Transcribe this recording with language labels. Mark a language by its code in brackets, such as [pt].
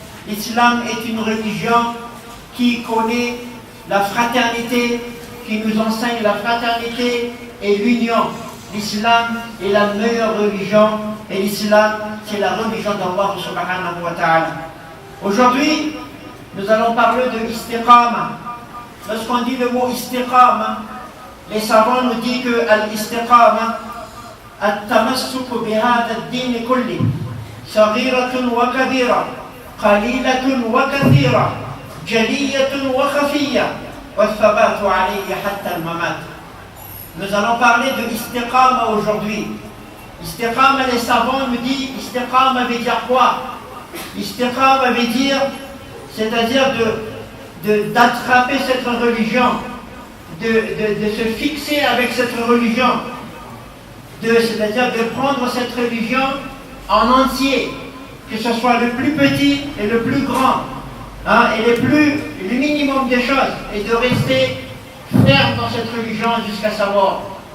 [fr] L'islam est une religion qui connaît la fraternité, qui nous enseigne la fraternité et l'union. L'islam est la meilleure religion, et l'islam, c'est la religion d'Allah subhanahu wa ta'ala. Aujourd'hui, nous allons parler de l'istiqama. Lorsqu'on dit le mot istiqama, les savants nous disent que al-istiqama, [ar] التمسك بهذا الدين كله صغيرة وكبيرة قليلة وكثيرة جلية وخفية والثبات عليه حتى الممات. [fr] Nous allons parler de l'istiqama aujourd'hui. Istiqama, les savants nous disent, istiqama veut dire quoi? Istiqama veut dire, c'est-à-dire d'attraper cette religion, de se fixer avec cette religion, c'est-à-dire de prendre cette religion en entier, que ce soit le plus petit et le plus grand, et le minimum des choses, et de rester ferme dans cette religion jusqu'à sa mort.